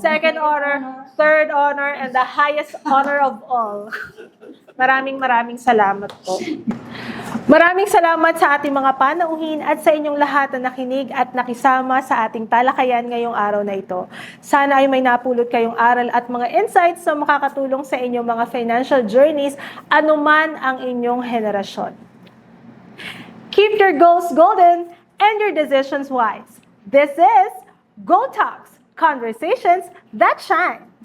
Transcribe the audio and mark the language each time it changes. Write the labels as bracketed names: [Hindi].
[English] second honor, third honor, and the highest honor of all. [Filipino] Maraming salamat po. Maraming salamat sa ating mga panauhin at sa inyong lahat na nakinig at nakisama sa ating talakayan ngayong araw na ito. Sana ay may napulot kayong aral at mga insights na makakatulong sa inyong mga financial journeys anuman ang inyong henerasyon. [English] Keep your goals golden and your decisions wise. This is Go Talks, conversations that shine.